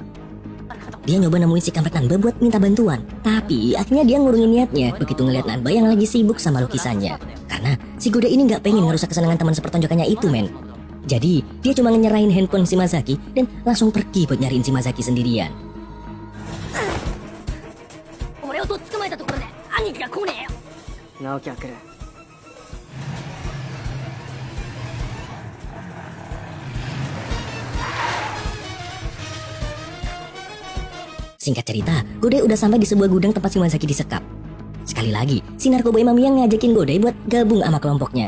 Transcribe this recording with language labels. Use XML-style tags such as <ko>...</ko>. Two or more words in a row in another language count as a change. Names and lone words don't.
<id>Dia nyoba nemuin si kampret Nanba buat minta bantuan. Tapi akhirnya dia ngurungin niatnya begitu ngeliat Nanba yang lagi sibuk sama lukisannya. Karena si Godai ini gak pengen ngerusak kesenangan teman sepertonjokannya itu, men. Jadi, dia cuma nyerahin handphone Shimazaki dan langsung pergi buat nyariin Shimazaki sendirian.</id> <ja>俺をとっ捕まえたところで兄貴が来ねえよ。直樹は来る。</ja> <id>Singkat cerita, Godai udah sampai di sebuah gudang tempat Shimazaki disekap. Sekali lagi, si narkoboy Mamiya ngajakin Godai buat gabung sama kelompoknya.</id>